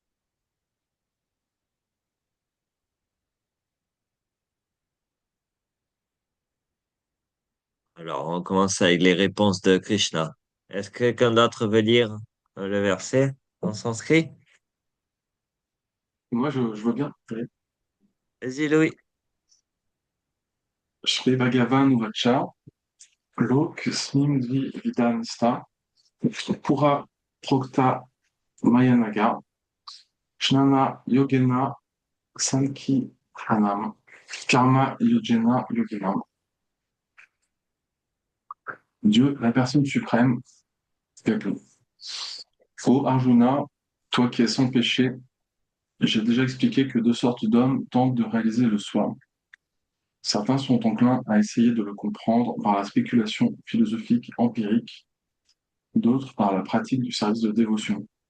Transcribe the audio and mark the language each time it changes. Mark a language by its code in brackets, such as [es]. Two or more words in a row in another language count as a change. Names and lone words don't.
[fr] Alors, on commence avec les réponses de Krishna. Est-ce que quelqu'un d'autre veut lire le verset en sanskrit? Moi, je veux bien. Vas-y, Louis. [sa] Shri Bhagavan Vacha, Lok Snim Dvi Vidanista, Pura Prokta Mayanaga, Shnana Yogena Sanki Hanam, Karma Yojena Yoginam. [fr] Dieu, la personne suprême, répond. Ô Arjuna, toi qui es sans péché, j'ai déjà expliqué que deux sortes d'hommes tentent de réaliser le soi. Certains sont enclins à essayer de le comprendre par la spéculation philosophique empirique, d'autres par la pratique du service de dévotion.